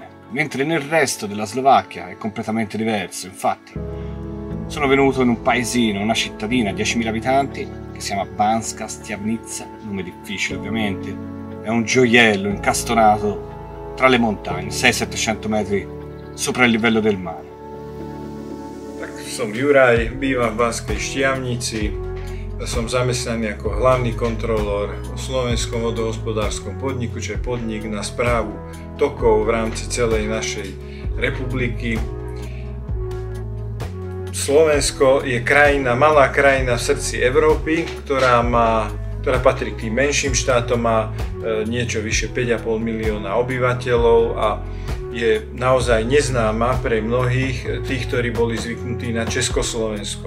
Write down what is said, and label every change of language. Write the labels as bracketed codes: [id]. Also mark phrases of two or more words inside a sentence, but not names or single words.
[it] Mentre nel resto della Slovacchia è completamente diverso. Infatti sono venuto in un paesino, una cittadina, 10.000 abitanti, che si chiama Banská Štiavnica, nome difficile ovviamente, è un gioiello incastonato tra le montagne, 600-700 metri sopra il livello del mare. [sk] Tak som Juraj, bývam v Banskej Štiavnici, som zamestnaný ako hlavný kontrolór v Slovenskom vodohospodárskom podniku, čo je podnik na správu tokov v rámci celej našej republiky. Slovensko je krajina, malá krajina v srdci Európy, ktorá patrí k tým menším štátom, má niečo vyše 5,5 milióna obyvateľov a je naozaj neznáma pre mnohých tých, ktorí boli zvyknutí na Československo.